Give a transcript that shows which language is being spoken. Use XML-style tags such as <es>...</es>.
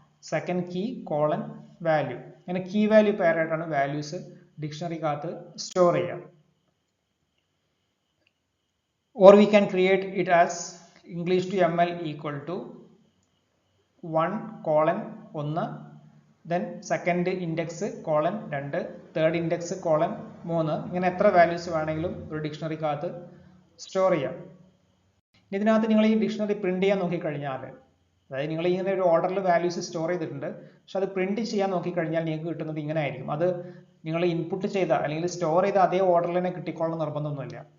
<ml>Second key colon value. അങ്ങനെ key value പെയറായിട്ടാണ് values ഡിക്ഷണറിക്കകത്ത് store ചെയ്യുക.</ml> <en>Or we can create it as English to ML equal to 1:1, then second index colon 2, third index colon 3.</en> <ml>ഇങ്ങനെ എത്ര values വേണമെങ്കിലും ഒരു ഡിക്ഷണറിക്കകത്ത് store ചെയ്യാം. ഇതിനകത്ത് നിങ്ങൾ ഈ ഡിക്ഷണറി പ്രിന്റ് ചെയ്യാൻ നോക്കിക്കഴിഞ്ഞാൽ, അതായത് നിങ്ങൾ ഇങ്ങനെ ഒരു ഓർഡറിൽ വാല്യൂസ് സ്റ്റോർ ചെയ്തിട്ടുണ്ട്, പക്ഷെ അത് പ്രിന്റ് ചെയ്യാൻ നോക്കിക്കഴിഞ്ഞാൽ നിങ്ങൾക്ക് കിട്ടുന്നത് ഇങ്ങനെ ആയിരിക്കും. അത് നിങ്ങൾ ഇൻപുട്ട് ചെയ്ത അല്ലെങ്കിൽ സ്റ്റോർ ചെയ്ത അതേ ഓർഡറിൽ തന്നെ കിട്ടിക്കോളുന്ന നിർബന്ധമൊന്നുമില്ല.</ml>